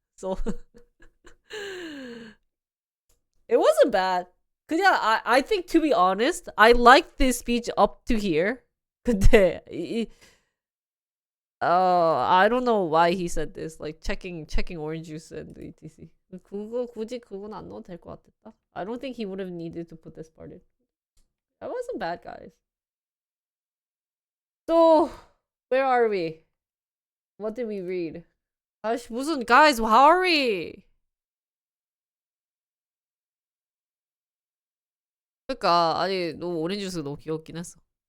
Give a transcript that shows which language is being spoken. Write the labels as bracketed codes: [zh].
[en] So it wasn't bad. [ko] 그냥 [en] I think, to be honest, I liked this speech up to here. [ko] 근데 [en] I don't know why he said this, like checking orange juice and etc. [ko] 굳이 그건 안 넣어도 될 것 같았다. [en] I don't think he would have needed to put this part in. That wasn't bad, guys. So where are we? What did we read? [ko] 무슨 [en] guys, how are we? [ko] 그러니까 아니 너무 오렌지 주스 너무 귀엽긴 했어.